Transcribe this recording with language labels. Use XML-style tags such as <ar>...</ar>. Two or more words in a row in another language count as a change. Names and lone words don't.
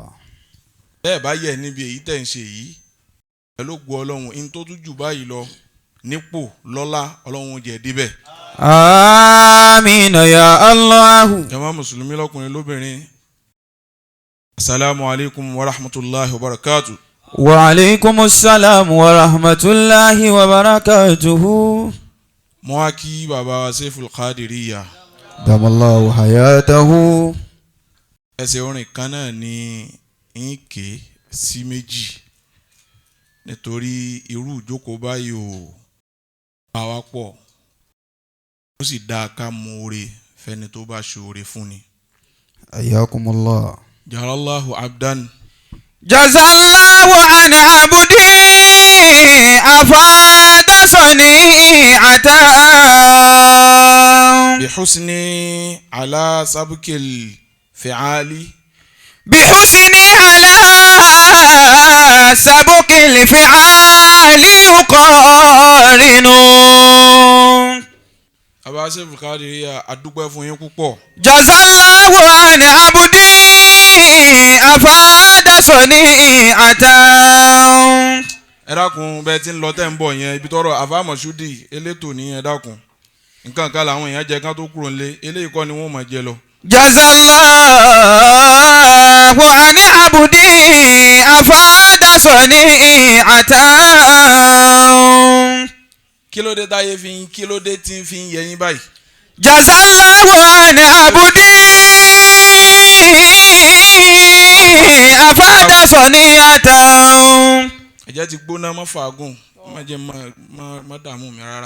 <yo>bẹ́ẹ̀ bá yẹ níbi èyí tẹ̀ ń ṣe yìí pẹ̀lú ògo ọlọ́run in tó tún jù báyìí lọ nípò lọ́lá ọlọ́run jẹ́ díbẹ̀.</yo> <ar>آمين يا الله.</ar> <yo>jàmá mùsùlùmí lọ́kùnrin lóbìnrin</yo> <ar>السلام عليكم ورحمة الله وبركاته. وعليكم السلام ورحمة الله وبركاته.</ar> <yo>mo wá kí bàbá wa Seiful Qadiriya.</yo> <ar>دام الله حياته.</ar> <yo>ẹsẹ̀ orin kan náà ni ń ké sí méjì nítorí irú ìjókòó báyìí ò bá wa pọ̀ ó sì dáa ká mú oore fẹ́ni tó bá ṣoore fún ni.</yo> <ar>Ayakumullah. جل الله عبدا. جزى الله عن عبد أفاد صنيعة. بحسن على سبق الفعال. بحسن على سبق الفعال يقارن.</ar> <yo>bàbá Seiful Qadiriya adúpẹ́ fún yín púpọ̀.</yo> <ar>جزاه عن عبدي أفاد صنيعة.</ar> <yo>ẹ dákun bẹ́ẹ̀ tí ń lọ tẹ́ ń bọ̀ yẹn ibi tọ́rọ̀ àfàmọ̀ṣúdì elétò ní ẹ dákun nǹkan kan làwọn èèyàn jẹ kán tó kúrò nílé eléyìí kọ́ ni wọ́n máa jẹ lọ.</yo> <ar>جزى الله عن عبد أفاد صنيعة.</ar> <yo>kí ló dé táyé fi ń kí ló dé tí ń fi ń yẹ yín báyìí.</yo> <ar>جزى الله عن عبد أفاد صنيعة.</ar> <yo>ẹ̀jẹ̀ ti gbóná mọ́ fàágùn má jẹ́ má dààmú mi rárá.</yo>